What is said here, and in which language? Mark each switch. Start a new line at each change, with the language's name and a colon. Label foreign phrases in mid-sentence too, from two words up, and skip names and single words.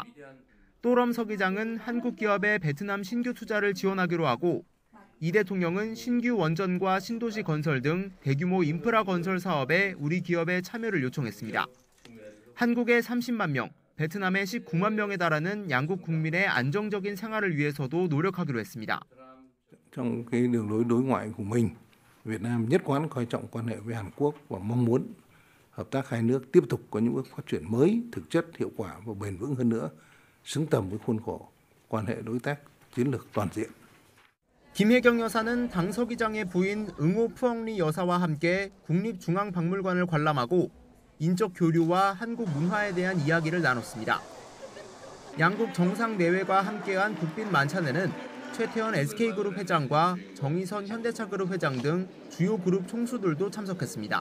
Korean: 또럼 서기장은 한국 기업의 베트남 신규 투자를 지원하기로 하고 이 대통령은 신규 원전과 신도시 건설 등 대규모 인프라 건설 사업에 우리 기업의 참여를 요청했습니다. 한국의 30만 명, 베트남의 19만 명에 달하는 양국 국민의 안정적인 생활을 위해서도 노력하기로 했습니다.
Vietnamese: Trong cái đường lối đối ngoại của mình, Việt Nam nhất quán coi trọng quan hệ với Hàn Quốc và mong muốn hợp tác hai nước tiếp tục có những bước phát triển mới, thực chất, hiệu quả và bền vững hơn nữa, xứng tầm với khuôn khổ quan hệ đối tác chiến lược toàn diện.
Korean: 김혜경 여사는 당 서기장의 부인 응호 푸엉리 여사와 함께 국립중앙박물관을 관람하고 인적 교류와 한국 문화에 대한 이야기를 나눴습니다. 양국 정상 내외가 함께한 국빈 만찬에는 최태원 SK그룹 회장과 정의선 현대차그룹 회장 등 주요 그룹 총수들도 참석했습니다.